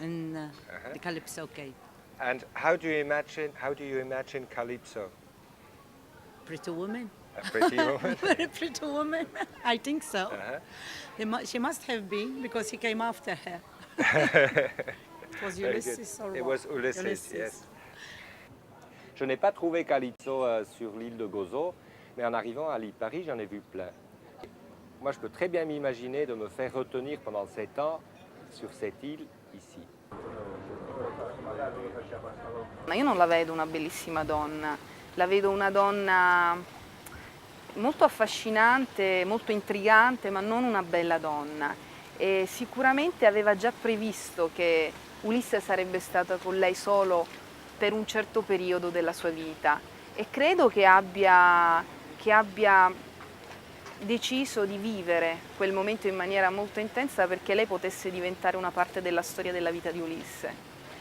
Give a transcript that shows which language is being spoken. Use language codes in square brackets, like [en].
[en] in the Calypso Cave. And how do you imagine Calypso? Pretty woman, A pretty woman. very pretty woman. I think so. Uh-huh. She must have been because he came after her. It was Very Ulysses good. or It what? was Ulysses, yes. [fr] Je n'ai pas trouvé Calypso sur l'île de Gozo, mais en arrivant à l'île Paris, j'en ai vu plein. Moi, je peux très bien m'imaginer de me faire retenir pendant 7 ans sur cette île ici. [it] Ma io non la vedo una bellissima donna, la vedo una donna molto affascinante, molto intrigante, ma non una bella donna. E sicuramente aveva già previsto che Ulisse sarebbe stata con lei solo per un certo periodo della sua vita e credo che abbia deciso di vivere quel momento in maniera molto intensa perché lei potesse diventare una parte della storia della vita di Ulisse.